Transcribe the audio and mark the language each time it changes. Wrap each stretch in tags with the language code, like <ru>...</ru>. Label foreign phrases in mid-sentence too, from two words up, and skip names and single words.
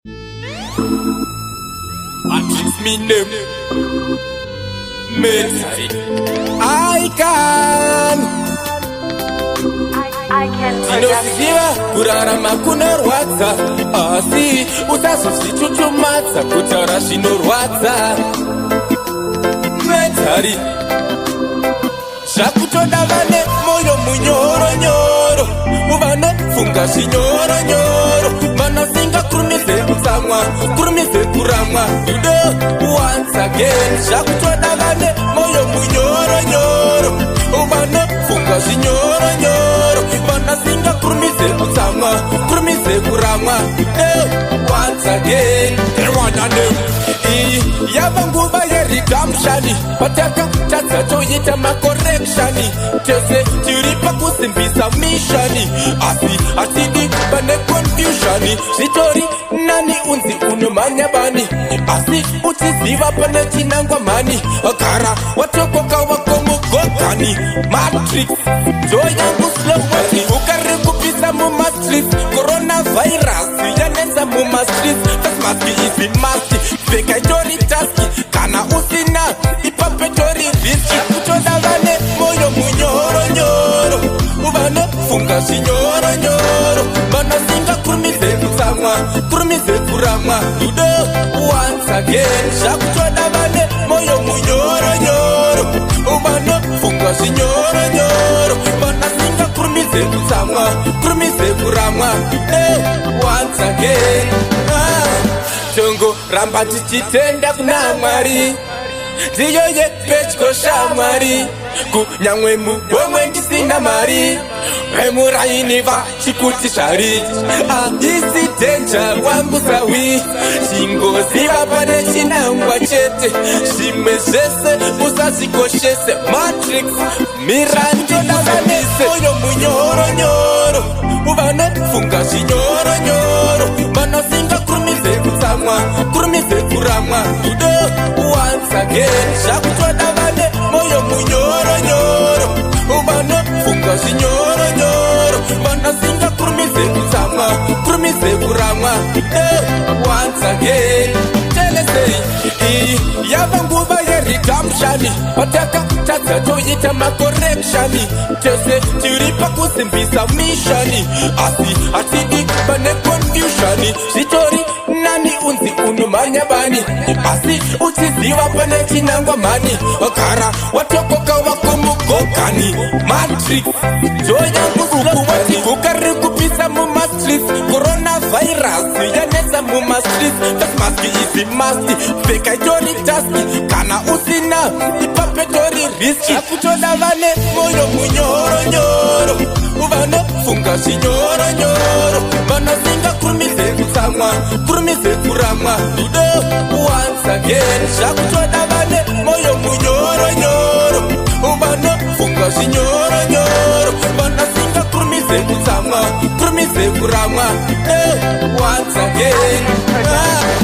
<en>And it's me name. Mary. I can. I, I can</en> <sn>Ndinoziva kurarama kunorwadza, asi usazozvichuchumadza kutaura zvinorwadza. Mentari. Zvakutoda vane moyo munyoronyoro, vanofunga zvinyoronyoro, vanozinga kurumize kutsamwa, kurumize kuramwa.</sn> <en>Do once again.</en> <sn>Zvakutoda vane moyo munyoronyoro, vanofunga zvinyoronyoro, vanozinga kurumize kutsamwa, kurumize kuramwa.</sn> <en>Do once again. Rwanda name.</en> <sn>Iyi yava nguva yeredemption, pataka tadza toita makorekshoni, tese tiri pakusimbisa mishoni, asi hatidi pane confusion, zvitori nani unzi unomhanya bani, asi uchiziva pane chinangwa mhani, gara watokoka wako mugogani, Matrix, joy yangu slow wati, ukari kupisa mumastrits, coronavirus yanenza mumastreets,</sn> <en>face mask is a must,</en> <sn>pfeka itori taski, kana usina, ipapo itori risk. Kutoda vane moyo munyoronyoro, vanofunga zvinyoronyoro, vanozinga kurumize kutsamwa, kurumize kuramwa.</sn> <en>Do once again.</en> <sn>Zvakutoda vane moyo munyoronyoro, vanofunga zvinyoronyoro, vanozinga kurumize kutsamwa, kurumize kuramwa.</sn> <en>Eh, once again.</en> <sn>Ah, tongo ramba tichitenda kuna Mwari, ndiyo yepedyo shamwari, kunyangwe muhomwe ndisina mari, vemuraini vachikuti zvari, haisi dhenja wangu sawi, chingoziva pane chinangwa chete, zvimwe zvese musazvikoshese. Matrix, mirandi musamise. Moyo munyoronyoro, vanofunga zvinyoronyoro, vanozinga kurumize kutsamwa, kurumize kuramwa.</sn> <en>Do once again.</en> <sn>Zvakutoda vane moyo munyoronyoro, vanofunga zvinyoronyoro, vanozinga kurumize kutsamwa, kurumize kuramwa.</sn> <en>Eh, once again.</en> <sn>Telesei, iyi yava nguva yeredemption, pataka tadza toita makorekshoni, tese tiri pakusimbisa mishoni, asi hatidi pane confusion, zvitori nani unzi unomhanya bani, asi uchiziva pane chinangwa mhani, gara watokoka wako mugogani. Matrix, joy yangu slow wati, ukari kupisa mumastreets, coronavirus yanetsa mumastreets,</sn> <en>face mask is a must,</en> <sn>pfeka itori taski, kana usina, ipapo itori risk. Kutoda vane moyo munyoronyoro, vanofunga zvinyoronyoro, vanozinga kurumize kutsamwa, kurumize kuramwa.</sn> <en>Do once again.</en> <sn>Zvakutoda vane moyo munyoronyoro, vanofunga zvinyoronyoro, vanozinga kurumize kutsamwa, kurumize kuramwa.</sn> <en>Eh, once again. Ah.</en>